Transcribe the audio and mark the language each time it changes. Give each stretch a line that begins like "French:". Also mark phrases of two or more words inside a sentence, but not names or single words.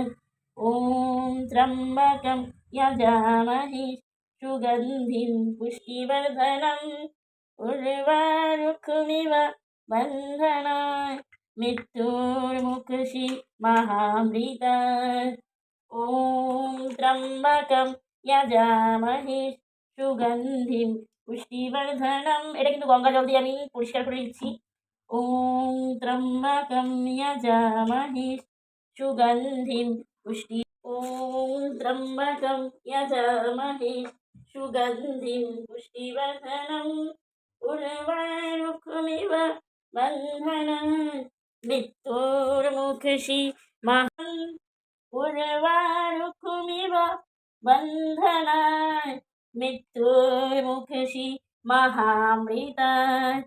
Sanskrit: ওম ত্র্যম্বকম যজামহে সুগন্ধিম পুষ্টিবর্ধনম উর্বারুকমিব বন্ধনাৎ মৃত্যুর্মুক্ষীয়সি মহামৃতাৎ। ওম ত্র্যম্বকম যজামহে সুগন্ধিম পুষ্টিবর্ধনম,
Bangla: এটা কিন্তু গঙ্গা জল দিয়ে আমি পরিষ্কার করে দিচ্ছি।
Sanskrit: ওম ত্র্যম্বকম যজামহে সুগন্ধিম পুষ্টি ওম ত্র্যম্বকম যজামহে সুগন্ধিম পুষ্টিবর্ধনম উর্বারুকমিব বন্ধনাৎ মৃত্যুর্মুক্ষীয়সি উর্বারুকমিব বন্ধনাৎ মৃত্যুর্মুক্ষীয়সি মহামৃতাৎ।